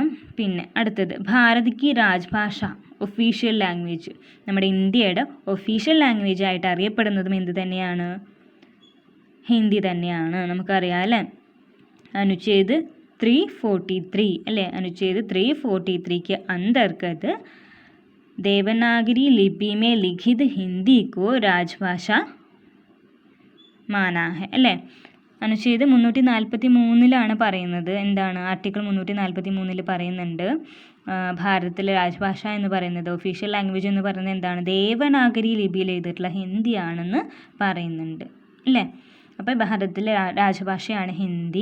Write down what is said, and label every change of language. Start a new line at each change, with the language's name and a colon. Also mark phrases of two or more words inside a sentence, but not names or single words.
Malayalam: പിന്നെ അടുത്തത് ഭാരതിക്ക് രാജ്ഭാഷ,
English: official language.
Malayalam: നമ്മുടെ ഇന്ത്യയുടെ
English: official language
Malayalam: ആയിട്ട് അറിയപ്പെടുന്നതും എന്ത് തന്നെയാണ്? ഹിന്ദി തന്നെയാണ്, നമുക്കറിയാം അല്ലേ. അനുച്ഛേദ് 343 അല്ലേ,
Hindi: അനുച്ഛേദ് 343 के अंतर्गत देवनागरी लिपि में लिखित हिंदी को राजभाषा माना है അല്ലേ.
Malayalam: അനുച്ഛേദ് 343 പറയുന്നത് എന്താണ്? ആർട്ടിക്കിൾ 343 പറയുന്നുണ്ട് ഭാരതത്തിലെ രാജ്ഭാഷ എന്ന് പറയുന്നത്,
English: official language
Malayalam: എന്ന് പറയുന്നത് എന്താണ്? ദേവനാഗരി ലിപിയിൽ എഴുതിയിട്ടുള്ള ഹിന്ദിയാണെന്ന് പറയുന്നുണ്ട് അല്ലേ. അപ്പോൾ ഭാരതത്തിലെ രാജഭാഷയാണ് ഹിന്ദി.